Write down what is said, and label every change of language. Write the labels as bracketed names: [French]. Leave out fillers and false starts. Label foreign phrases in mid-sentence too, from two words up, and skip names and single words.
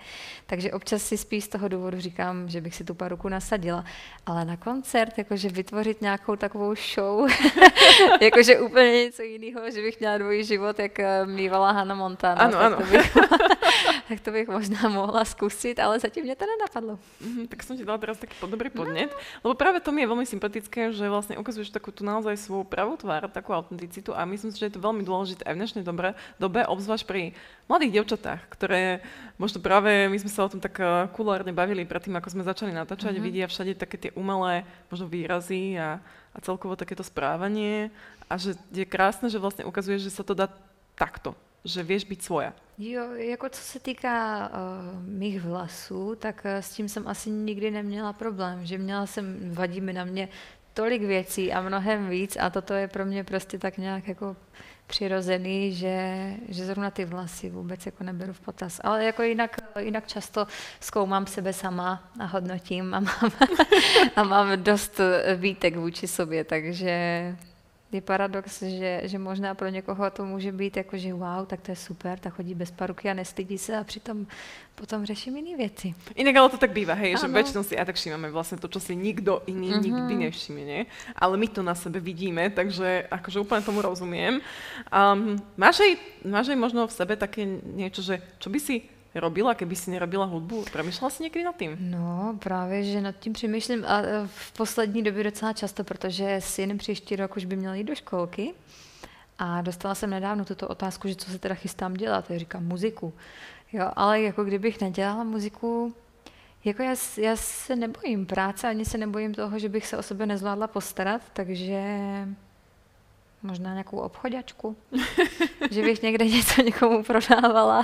[Czech] Takže občas si spíš z toho důvodu říkám, že bych si tu paruku nasadila. Ale na koncert, jakože vytvořit nějakou takovou show, jakože úplně něco jiného, že bych měla dvojí život, jak mývala Hannah Montana. Ano. Tak to bych možná mohla zkusit, ale zatím mě to nenapadlo. [Slovak] Tak som ti dala teraz taký dobrý podnet, lebo práve to mi je veľmi sympatické, že vlastne ukazuješ takú tú naozaj svoju pravú tvár, takú autenticitu a myslím si, že je to veľmi dôležité aj v dnešnej dobe, obzvlášť pri mladých dievčatách, ktoré možno práve, my sme sa o tom tak kulárne bavili predtým, ako sme začali natáčať, vidia všade také tie umelé možno výrazy a celkovo takéto správanie a že je krásne, že vlastne ukazuješ, že sa to dá takto, že vieš byť svoja. [Czech] Jo, jako co se týká mých vlasů, tak s tím jsem asi nikdy neměla problém, že vadí mi na mě tolik věcí a mnohem víc a toto je pro mě prostě tak nějak jako přirozený, že zrovna ty vlasy vůbec jako neberu v potaz. Ale jako jinak často zkoumám sebe sama a hodnotím a mám dost výtek vůči sobě, takže je paradox, že možná pro někoho to může být jako, že wow, tak to je super, tak chodí bez paruky a nestydí se a přitom potom řeším jiné věci. [Slovak] Inak ale to tak býva, hej, že väčšinou si aj tak všímame vlastne to, čo si nikto iný nikdy nevšimne, nie? Ale my to na sebe vidíme, takže akože úplne tomu rozumiem. Máš aj možno v sebe také niečo, že čo by si robila, keby si nerobila hudbu? [Czech] Přemýšlela jsi někdy nad tím? No, právě, že nad tím přemýšlím a v poslední době docela často, protože synem příští rok už by měl jít do školky a dostala jsem nedávno tuto otázku, že co se teda chystám dělat. Já říkám muziku. Jo, ale jako kdybych nedělala muziku, Jako já se nebojím práce, ani se nebojím toho, že bych se o sebe nezvládla postarat, takže možná nějakou obchodačku, že bych někde něco někomu prodávala.